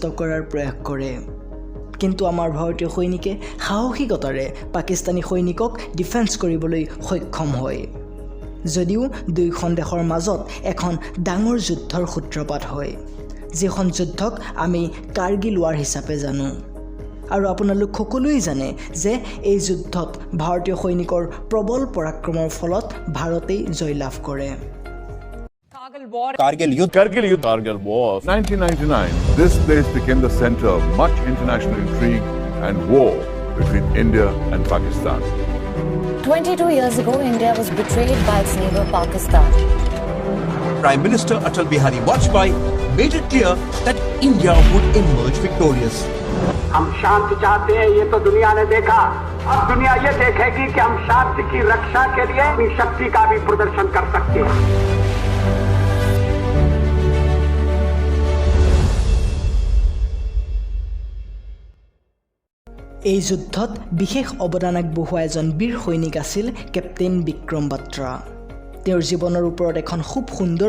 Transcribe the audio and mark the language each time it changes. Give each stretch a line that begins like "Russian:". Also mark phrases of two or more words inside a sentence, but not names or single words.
Assamese: কৰাৰ প্ৰয়াস কৰে কিন্তু আমাৰ ভাৰতীয় সৈনিকে সাহসিকতাৰে পাকিস্তানী সৈনিকক ডিফেন্স কৰিবলৈ সক্ষম হয় যদিও দুইখন দেশৰ মাজত এখন ডাঙৰ যুদ্ধৰ সূত্ৰপাত হয় যিখন যুদ্ধক আমি কাৰ্গিল ৱাৰ হিচাপে জানো আৰু আপোনালোক সকলোৱে জানে যে এই যুদ্ধত ভাৰতীয় সৈনিকৰ প্ৰবল পৰাক্ৰমৰ ফলত ভাৰতেই জয়লাভ কৰে
English: Kargil War 1999. This place became the center of much international intrigue and war between India and Pakistan. 22 years ago, India was betrayed by its neighbor Pakistan. Prime Minister Atal Bihari Vajpayee made it clear that India would emerge victorious.
Hindi: हम शांति चाहते हैं ये तो दुनिया ने देखा अब दुनिया ये देखेगी कि हम शांति की रक्षा के लिए अपनी शक्ति का भी प्रदर्शन कर सकते हैं
Assamese: এই যুদ্ধত বিশেষ অৱদান আগবঢ়োৱা এজন বীৰ সৈনিক আছিল কেপ্টেইন বিক্ৰম বাত্ৰা তেওঁৰ জীৱনৰ ওপৰত এখন খুব সুন্দৰ